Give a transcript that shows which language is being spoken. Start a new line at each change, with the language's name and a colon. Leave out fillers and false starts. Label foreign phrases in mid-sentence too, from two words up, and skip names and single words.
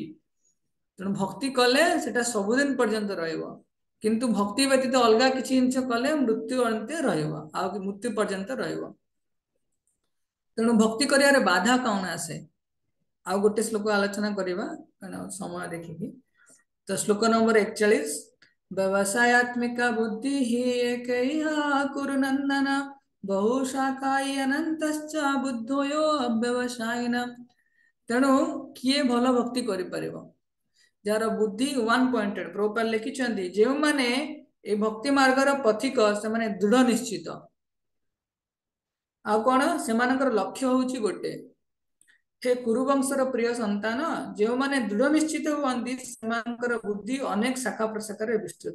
Odia: ତେଣୁ ଭକ୍ତି କଲେ ସେଟା ସବୁଦିନ ପର୍ଯ୍ୟନ୍ତ ରହିବ, କିନ୍ତୁ ଭକ୍ତି ବ୍ୟତୀତ ଅଲଗା କିଛି ଜିନିଷ କଲେ ମୃତ୍ୟୁ ଅନ୍ତେ ରହିବ, ଆଉ ମୃତ୍ୟୁ ପର୍ଯ୍ୟନ୍ତ ରହିବ। ତେଣୁ ଭକ୍ତି କରିବାରେ ବାଧା କଣ ଆସେ? ଆଉ ଗୋଟେ ଶ୍ଲୋକ ଆଲୋଚନା କରିବା କାରଣ ସମୟ ଦେଖିକି। ତ ଶ୍ଲୋକ ନମ୍ବର 41,
Sanskrit: व्यवसायात्मिका बुद्धि ही एकैहा कुरु नंदन बहु शाखाई अनंतश्च बुद्धयो अव्यवसायिन।
Odia: ତେଣୁ କିଏ ଭଲ ଭକ୍ତି କରିପାରିବ? ଯାହାର ବୁଦ୍ଧି 1 ପଏଣ୍ଟେଡ। ପ୍ରଭୁପାଦ ଲେଖିଛନ୍ତି ଯେଉଁମାନେ এই ଭକ୍ତି ମାର୍ଗର ପଥିକ ସେମାନେ ଦୃଢ ନିଶ୍ଚିତ। ଆଉ କଣ? ସେମାନଙ୍କର ଲକ୍ଷ୍ୟ ହଉଛି ଗୋଟେ, हे କୁରୁବଂଶର ପ୍ରିୟ ସନ୍ତାନ, ଯେଉଁମାନେ ଦୃଢ ନିଶ୍ଚିତ ହୁଅନ୍ତି ସେମାନଙ୍କର ବୁଦ୍ଧି ଅନେକ ଶାଖା ପ୍ରଶାଖାରେ ବିସ୍ତୃତ।